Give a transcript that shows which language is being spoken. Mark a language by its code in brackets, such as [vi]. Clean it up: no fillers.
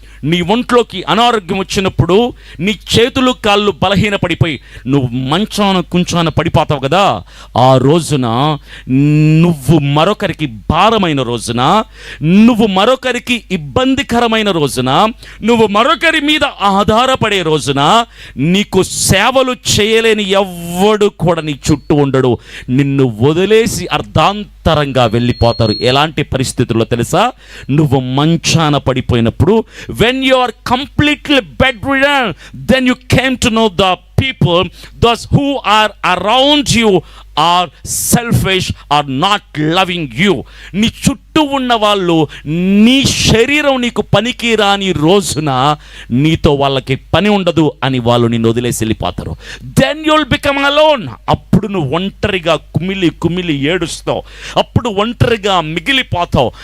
[te] నీ ఒంట్లోకి అనారోగ్యం వచ్చినప్పుడు నీ చేతులు కాళ్ళు బలహీనపడిపోయి నువ్వు మంచాన కుంచాన పడిపోతావు కదా, ఆ రోజున నువ్వు మరొకరికి భారమైన రోజున, నువ్వు మరొకరికి ఇబ్బందికరమైన రోజున, నువ్వు మరొకరి మీద ఆధారపడే రోజున నీకు సేవలు చేయలేని ఎవ్వడు కూడా నీ చుట్టూ ఉండడు. నిన్ను వదిలేసి అర్ధాంతరంగా వెళ్ళిపోతారు. ఎలాంటి పరిస్థితుల్లో తెలుసా? నువ్వు మంచాన పడిపోయినప్పుడు, [en] when you are completely bedridden, then you came to know the people, those who are around you are selfish, are not loving you. [te] నీ చుట్టూ ఉన్న వాళ్ళు నీ శరీరం నీకు పనికి రాని రోజున నీతో వాళ్ళకి పని ఉండదు అని వాళ్ళు నిన్ను వదిలేసి వెళ్ళిపోతారు. [en] Then you'll become alone. [te] అప్పుడు నువ్వు ఒంటరిగా కుమిలి కుమిలి ఏడుస్తావు, అప్పుడు ఒంటరిగా మిగిలిపోతావు.